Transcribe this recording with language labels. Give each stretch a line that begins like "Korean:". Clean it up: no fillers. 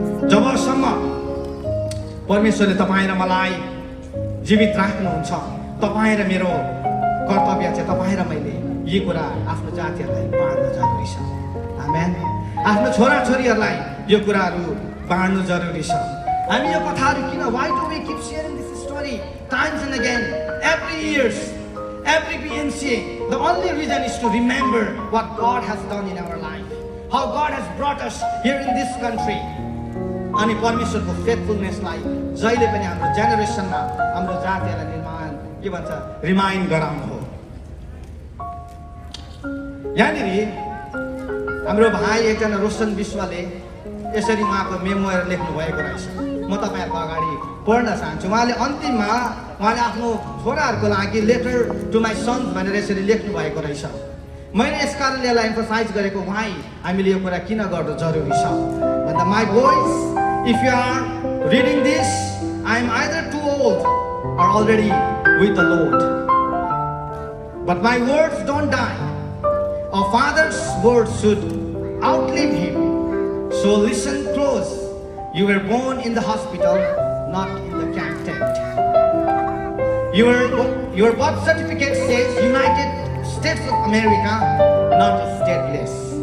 Nepali: जबसम्म परमेश्वरले तपाईँ र मलाई जीवित राख्नुहुन्छ, तपाईँ र मेरो कर्तव्य चाहिँ तपाईँ र मैले यी कुरा आफ्नो जातिहरूलाई बाँड्न जरुरी छ। आमेन। आफ्नो छोराछोरीहरूलाई यो कुराहरू बाँड्नु जरुरी छ। हामी यो कथाहरू किन,
English: why do we keep sharing this story times and again, every years, every PNCA? The only reason is to remember what God has done in our life, how God has brought us here in this country.
Nepali: अनि परमेश्वरको फेथफुलनेसलाई जहिले पनि हाम्रो जेनेरेसनमा हाम्रो जातिहरूलाई निर्माण के भन्छ रिमाइन्ड गराउनु हो। यहाँनिर हाम्रो भाइ एकजना रोशन विश्वले यसरी उहाँको मेमोयर लेख्नु भएको रहेछ। म तपाईँहरूको अगाडि पढ्न चाहन्छु। उहाँले अन्तिममा उहाँले आफ्नो छोराहरूको लागि
English: letter to my sons
Nepali: भनेर यसरी लेख्नु भएको रहेछ। मैले यस कारणले यसलाई एम्फसाइज गरेको, भाइ हामीले यो कुरा किन गर्नु जरुरी छ भन्दा,
English: My boys, if you are reading this, I am either too old or already with the Lord. But my words don't die. A father's words should outlive him. So listen close. You were born in the hospital, not in the camp tent. Your birth certificate says United States of America, not stateless.